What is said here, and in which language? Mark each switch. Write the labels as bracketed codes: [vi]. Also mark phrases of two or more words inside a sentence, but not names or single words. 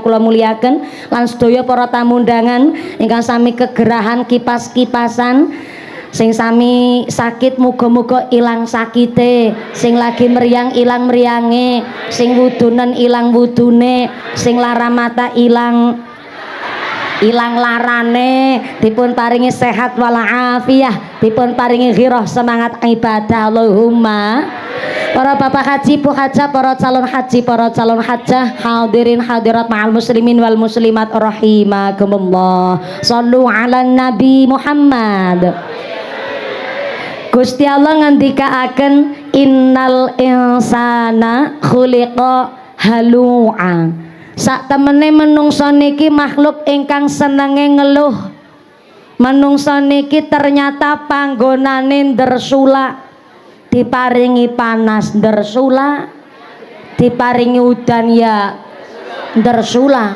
[jv] kula muliaken, lan sedaya para tamu undangan ingkang sami kegerahan kipas-kipasan, sing sami sakit muga-muga ilang sakite, sing lagi meriang ilang meriange, sing wudunen ilang wudune, sing lara mata ilang larane, dipun paringi sehat walafiah, dipun paringi ghirah semangat ibadah Allahumma. Para bapak haji, bu hajah, para calon haji, para calon hajah, [ar] حاضرين حاضرات مع المسلمين والمسلمات رحمكم الله. صلوا على النبي محمد. [jv] Gusti Allah ngendikaaken [ar] إن الإنسان خلق هلوعا. [jv] Sak temene menungsa niki makhluk ingkang senenge ngeluh. Menungsa niki ternyata panggonane ndersula, diparingi panas ndersula, diparingi udan ya ndersula.